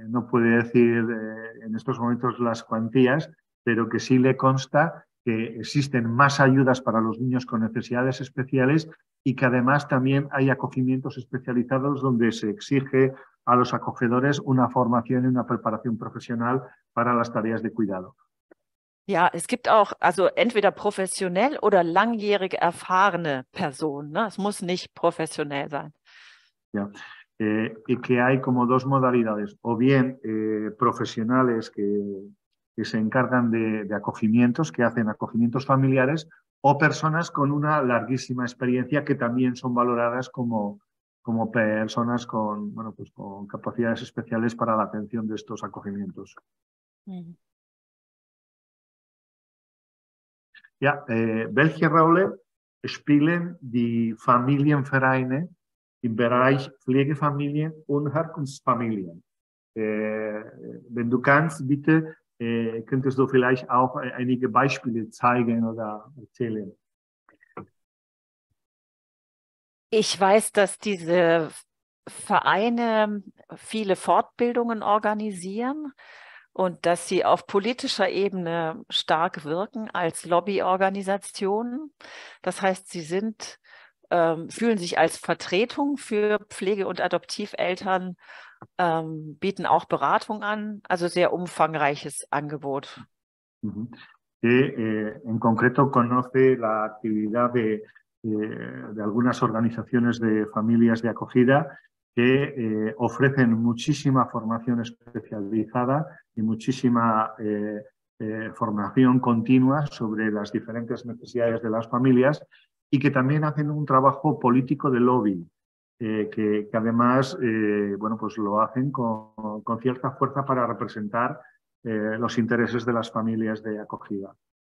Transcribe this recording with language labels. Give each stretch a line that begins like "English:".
Spanish: puede decir en estos momentos las cuantías, pero que sí le consta que existen más ayudas para los niños con necesidades especiales y que además también hay acogimientos especializados donde se exige a los acogedores una formación y una preparación profesional para las tareas de cuidado.
German: Ja, es gibt auch, also entweder professionell oder langjährig erfahrene Personen, ne? Es muss nicht professionell sein. Ja.
Spanish: Y que hay como dos modalidades, o bien profesionales que se encargan de acogimientos, que hacen acogimientos familiares, o personas con una larguísima experiencia que también son valoradas como personas con, bueno, pues con capacidades especiales para la atención de estos acogimientos.
German: Ja, welche Rolle spielen die Familienvereine im Bereich Pflegefamilien und Herkunftsfamilien? Wenn du kannst, bitte, könntest du vielleicht auch einige Beispiele zeigen oder erzählen. Ich weiß, dass diese Vereine viele Fortbildungen organisieren und dass sie auf politischer Ebene stark wirken als Lobbyorganisationen. Das heißt, sie sind, fühlen sich als Vertretung für Pflege- und Adoptiveltern, bieten auch Beratung an, also sehr umfangreiches Angebot.
Spanish: Que en concreto conoce la actividad de algunas organizaciones de familias de acogida que ofrecen muchísima formación especializada y muchísima formación continua sobre las diferentes necesidades de las familias y que también hacen un trabajo político de lobby, que además bueno, pues lo hacen con cierta fuerza para representar los intereses de las familias de acogida.